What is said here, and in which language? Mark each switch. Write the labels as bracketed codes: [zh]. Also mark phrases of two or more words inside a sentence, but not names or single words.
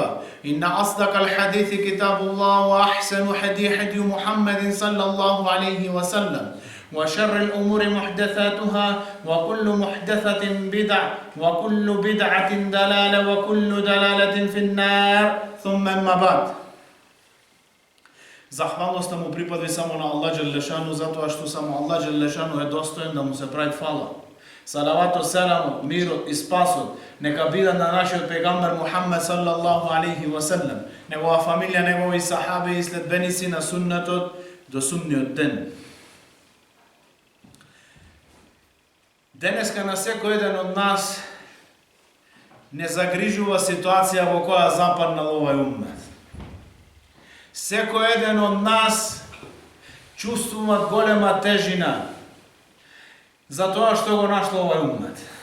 [ar] إن أصدق الحديث كتاب الله وأحسن هدي محمد صلى الله عليه وسلم وشر الأمور محدثاتها وكل محدثة بدعة وكل بدعة دلالة وكل دلالة في النار ثم أما بعد. [mk] Захвалност му припаѓаат само на Аллах Ѓелешану, зато што само Аллах Ѓелешану је достојан да му се прави хвала. Салавато, селаму, миру и спасу нека бида на нашег пегамбер Мухаммед [ar] صلى الله عليه وسلم, [mk] његова фамилија, његови сахаби и следбеници на сунетот до судњег дана. Денеска на секој еден од нас не загрижува ситуација во која западнал овај уммет. Секој еден од нас чувствува голема тежина за тоа што го нашло овај уммет.